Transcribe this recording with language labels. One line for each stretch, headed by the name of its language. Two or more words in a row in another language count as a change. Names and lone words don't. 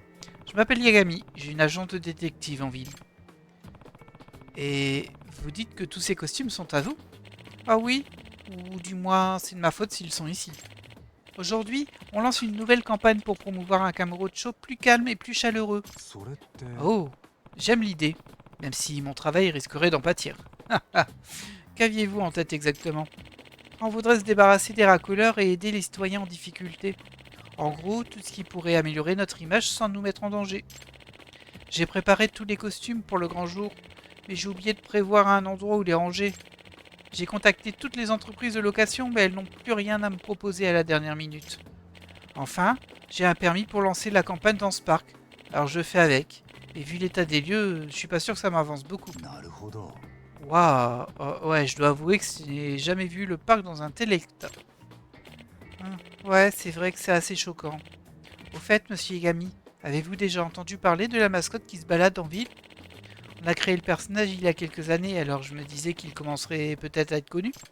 French: Je m'appelle Yagami, j'ai une agence de détective en ville. Et vous dites que tous ces costumes sont à vous? Ah oui, Ou du moins, c'est de ma faute s'ils sont ici. Aujourd'hui, on lance une nouvelle campagne pour promouvoir un Kamurocho plus calme et plus chaleureux.
Japanese: それって
French: Oh, j'aime l'idée, même si mon travail risquerait d'en pâtir. Qu'aviez-vous en tête exactement? On voudrait se débarrasser des racoleurs et aider les citoyens en difficulté. En gros, tout ce qui pourrait améliorer notre image sans nous mettre en danger. J'ai préparé tous les costumes pour le grand jour, mais j'ai oublié de prévoir un endroit où les ranger. J'ai contacté toutes les entreprises de location, mais elles n'ont plus rien à me proposer à la dernière minute. Enfin, j'ai un permis pour lancer la campagne dans ce parc, alors je fais avec. Et vu l'état des lieux, je suis pas sûr que ça m'avance beaucoup.
Japanese: なるほど
French: Waouh, ouais, je dois avouer que je n'ai jamais vu le parc dans un tel état. Ouais, c'est vrai que c'est assez choquant. Au fait, monsieur Yagami, avez-vous déjà entendu parler de la mascotte qui se balade en ville? On a créé le personnage il y a quelques années, alors je me disais qu'il commencerait peut-être à être connu.